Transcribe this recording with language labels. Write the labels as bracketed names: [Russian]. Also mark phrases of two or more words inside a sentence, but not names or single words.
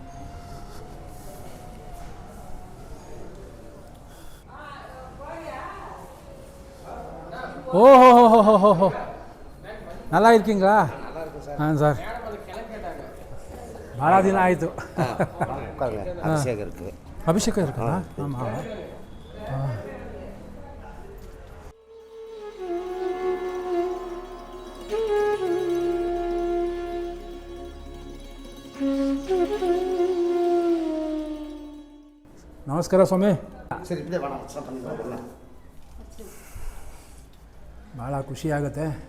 [Tamil] ஓஹோ நல்லா இருக்கீங்களா? [Kannada] சார் ಭಾಳ ದಿನ ಆಯಿತು. [Tamil] ಅಭಿಷೇಕ இருக்கா? ஆமாம். [Kannada] ನಮಸ್ಕಾರ ಸ್ವಾಮಿ. ಭಾಳ ಖುಷಿ ಆಗುತ್ತೆ.